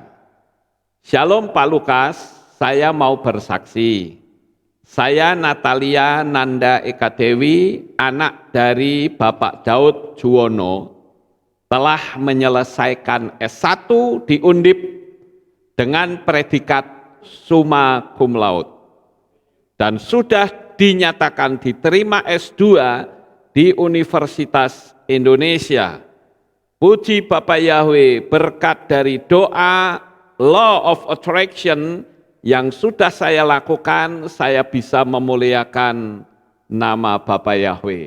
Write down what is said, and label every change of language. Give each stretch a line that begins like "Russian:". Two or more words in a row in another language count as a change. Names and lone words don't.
Indonesian: Shalom Pak Lukas, saya mau bersaksi. Saya Natalia Nanda Eka Dewi, anak dari Bapak Daud Juwono, telah menyelesaikan S1 di Undip dengan predikat
Latin: summa cum laude
Indonesian: dan sudah dinyatakan diterima S2 di Universitas Indonesia. Puji Bapak Yahweh, berkat dari doa
English: Law of Attraction
Indonesian: yang sudah saya lakukan, saya bisa memuliakan nama Bapak Yahweh.